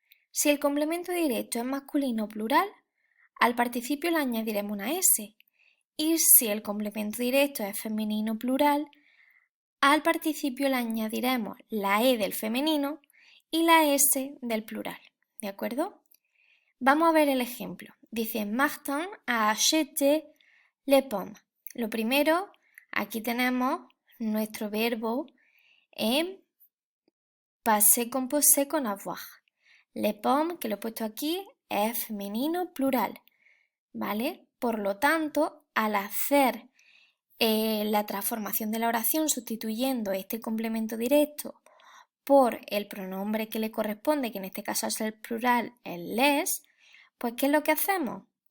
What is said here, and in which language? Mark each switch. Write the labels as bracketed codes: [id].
[es] Si el complemento directo es masculino plural, al participio le añadiremos una S. Y si el complemento directo es femenino plural, al participio le añadiremos la E del femenino y la S del plural, ¿de acuerdo? Vamos a ver el ejemplo. Dice, [fr] Martin a acheté les pommes. [es] Lo primero, aquí tenemos nuestro verbo en passé composé con avoir. [fr] Les pommes, [es] que lo he puesto aquí, es femenino plural, ¿vale? Por lo tanto, al hacer la transformación de la oración sustituyendo este complemento directo por el pronombre que le corresponde, que en este caso es el plural, el les, pues ¿qué es lo que hacemos?